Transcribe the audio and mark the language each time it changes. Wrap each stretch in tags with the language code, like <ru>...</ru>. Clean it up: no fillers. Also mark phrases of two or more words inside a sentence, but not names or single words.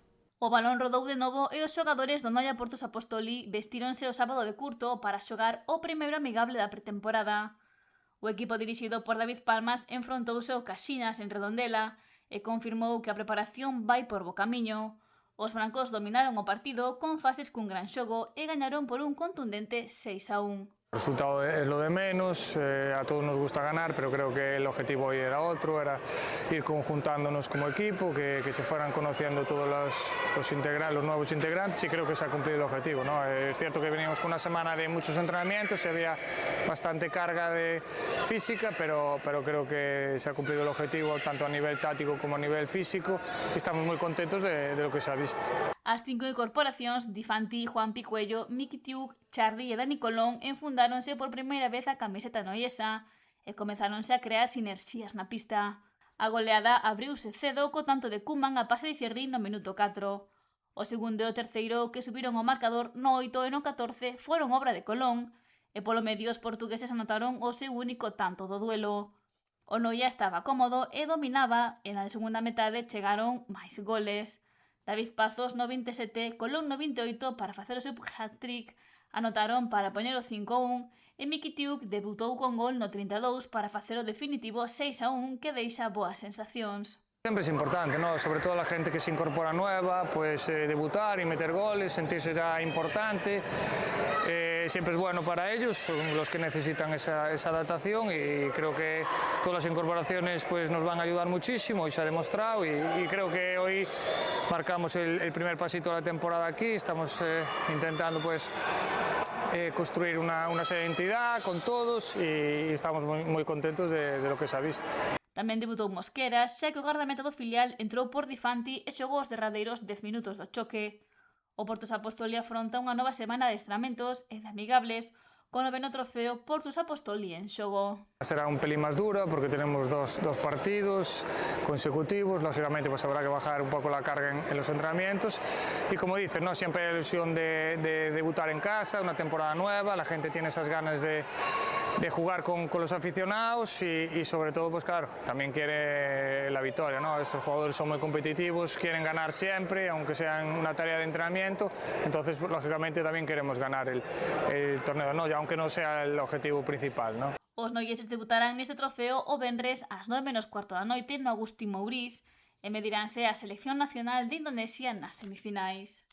<gl>O balón rodou de novo e os xogadores do Noia Porto Apostoli vestíronse o sábado de curto para xogar o primeiro amigable da pretemporada. O equipo dirixido por David Palmas enfrontouse ao Caxinas en Redondela e confirmou que a preparación vai por bo camiño. Os brancos dominaron o partido con fases cun gran xogo e gañaron por un contundente 6-1.</gl> <es>El resultado es lo de menos, a todos nos gusta ganar, pero creo que el objetivo hoy era otro, era ir conjuntándonos como equipo, que se fueran conociendo todos los nuevos integrantes y creo que se ha cumplido el objetivo, ¿no? Es cierto que veníamos con una semana de muchos entrenamientos y había bastante carga física, pero creo que se ha cumplido el objetivo tanto a nivel táctico como a nivel físico y estamos muy contentos de lo que se ha visto.</es> <gl>As 5 incorporacións, Di Fanti, Juan Picuello, Miki Tiuk, Charly e Dani Colón enfundáronse por primeira vez a camiseta noiesa e comezáronse a crear sinerxías na pista. A goleada abriuse cedo co tanto de Koeman a pase de Thierry no minuto 4. O segundo e o terceiro, que subiron ao marcador no 8 e no 14, foron obra de Colón e polo medio os portugueses anotaron o seu único tanto do duelo. O Noia estaba cómodo e dominaba e na segunda metade chegaron máis goles. David Pazos no 27, Colón no 28 para facer o seu hat-trick, anotaron para poñer o 5-1 e Miki Tiuk debutou con gol no 32 para facer o definitivo 6-1 que deixa boas sensacións.</gl> <es>Siempre es importante, ¿no? Sobre todo la gente que se incorpora nueva, pues debutar y meter goles, sentirse ya importante. Siempre es bueno para ellos, son los que necesitan esa adaptación y creo que todas las incorporaciones pues, nos van a ayudar muchísimo, hoy se ha demostrado y creo que hoy marcamos el primer pasito de la temporada aquí, estamos intentando pues, construir una serie de identidad con todos y estamos muy contentos de lo que se ha visto.</es> <gl>Tamén debutou Mosqueras, xa que o gardameta do filial entrou por Di Fanti e xogou os derradeiros 10 minutos do choque. O Porto Apostoli afronta unha nova semana de adestramentos e de amigables con o noveno trofeo Porto Apostoli en xogo.</gl> <es>Será un pelín más dura porque tenemos dos partidos consecutivos, lógicamente pues habrá que bajar un poco la carga en los entrenamientos y como dices, ¿no? Siempre hay la ilusión de debutar en casa, una temporada nueva, la gente tiene esas ganas de jugar con los aficionados y sobre todo, pues claro, también quiere la victoria, ¿no? Estos jugadores son muy competitivos, quieren ganar siempre, aunque sea en una tarea de entrenamiento, entonces pues, lógicamente también queremos ganar el torneo, ¿no? Ya aunque no sea el objetivo principal, ¿no?</es> <gl>Os noieses debutarán neste trofeo o venres ás 9:15 da noite no Agustín Mourís e mediránse a Selección Nacional de Indonesia nas semifinais.</gl>